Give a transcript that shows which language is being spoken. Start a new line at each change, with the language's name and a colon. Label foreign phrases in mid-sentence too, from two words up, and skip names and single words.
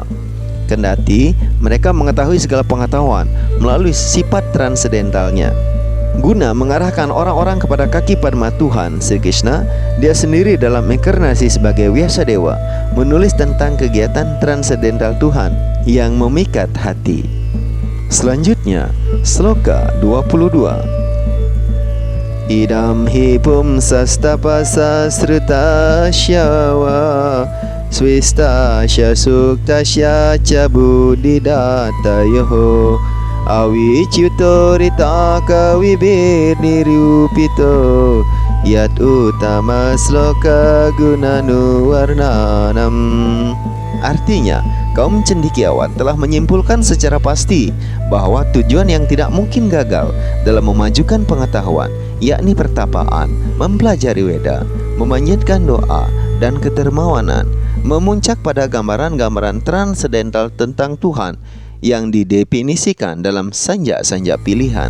Indonesian: Kendati mereka mengetahui segala pengetahuan melalui sifat transendentalnya. Guna mengarahkan orang-orang kepada kaki padma Tuhan Sri Krishna, dia sendiri dalam inkarnasi sebagai Vyasadeva menulis tentang kegiatan transendental Tuhan yang memikat hati. Selanjutnya, sloka 22.
Sanskrit: Idam hi pumsastapasa srutasyawa swistasya suktasya cabudidatayoho awicyuto ritaka wibir nirupito Yat utama sloka gunanu warnanam.
Indonesian: Artinya, kaum cendekiawan telah menyimpulkan secara pasti bahwa tujuan yang tidak mungkin gagal dalam memajukan pengetahuan, yakni pertapaan, mempelajari Weda, memanjatkan doa, dan kedermawanan, memuncak pada gambaran-gambaran transendental tentang Tuhan yang didefinisikan dalam sanja-sanja pilihan.